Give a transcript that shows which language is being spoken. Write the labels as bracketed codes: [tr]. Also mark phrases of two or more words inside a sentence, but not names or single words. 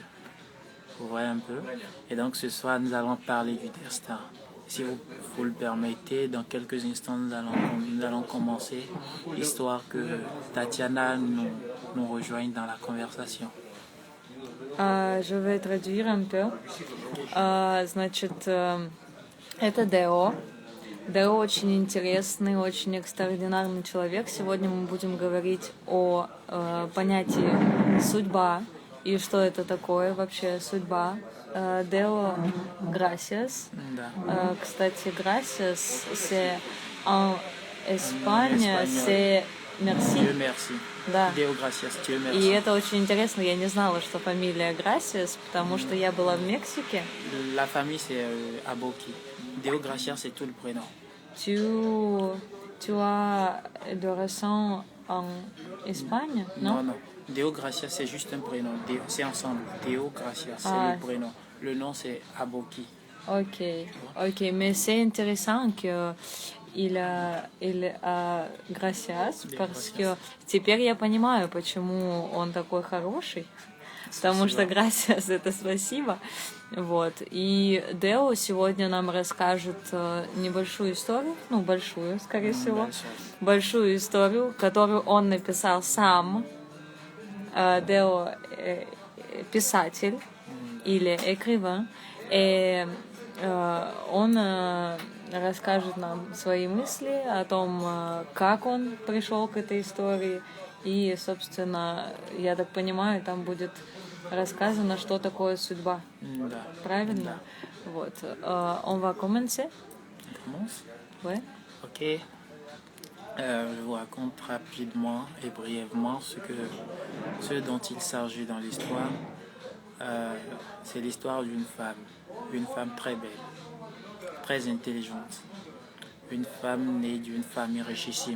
[fr] Vous voyez un peu. Et donc ce soir, nous allons parler du destin. Si vous le permettez, dans quelques instants, nous allons commencer, histoire que Tatiana nous rejoigne dans la conversation. Je vais traduire un peu. [ru] Значит, это Део. Део очень интересный, очень экстраординарный человек. Сегодня мы будем говорить о понятии судьба и что это такое вообще судьба. Део gracias. Да. Кстати, [fr] gracias, c'est en Espagne, c'est merci. Dieu merci. [ru] Да. [fr] Deo Gracias, Dieu merci. [ru] И это очень интересно. Я не знала, что фамилия Gracias, потому что я была в Мексике. [fr] La famille, c'est Aboki. Deo Gracias, c'est tout le prénom. Tu as de racines en Espagne, non? Non. Deo Gracias, c'est juste un prénom. C'est ensemble. Deo Gracias, c'est le prénom. Le nom, c'est Aboki. Ok, mais c'est intéressant que il a gracias, parce que [ru] теперь я понимаю, почему он такой хороший, потому что gracias это спасибо. Вот. И Део сегодня нам расскажет небольшую историю, большую, скорее всего, большую историю, которую он написал сам. Део писатель или écrivain, и он расскажет нам свои мысли о том, как он пришел к этой истории. И, собственно, я так понимаю, там будет рассказано, что такое судьба. Да. Правильно? Да. Вот. [fr] On va commencer? On commence? Ouais. Ok. Je vous raconte rapidement et brièvement ce dont il s'agit dans l'histoire. C'est l'histoire d'une femme très belle, très intelligente, une femme née d'une famille richissime.